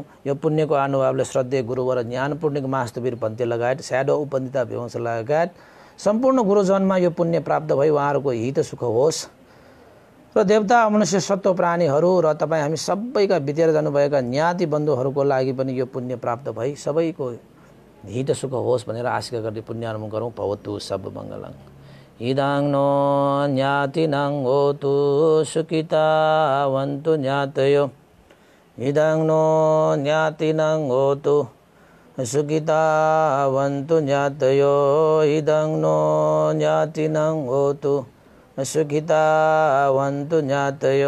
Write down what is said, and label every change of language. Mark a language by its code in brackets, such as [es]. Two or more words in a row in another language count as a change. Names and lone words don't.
[ne] यो पुण्यको अनुभवले श्रद्धेय गुरुवर ज्ञान पूर्णिक मास्तवीर पन्थे लगायत स्याडो उपन्दिता विवंश लगायत सम्पूर्ण गुरुजनमा यो पुण्य प्राप्त भई उहाँहरूको हित सुख होस् र देवता मनुष्य सत्व प्राणीहरू र तपाईँ हामी सबैका बितेर जानुभएका ज्ञाति बन्धुहरूको लागि पनि यो पुण्य प्राप्त भई सबैको हित सुख होस् भनेर आशा गर्दै पुण्यानुमोदन गरौँ। [pi] भवतु सब मङ्गलम्। इदाङ नो ज्ञातिनां होतु सुखितावन्तु ज्ञातयो। इदाङ नो ज्ञातिनां होतु सुखितावन्तु ज्ञातयो। इदाङ नो ज्ञातिनां होतु सुखितावन्तु ज्ञातयो।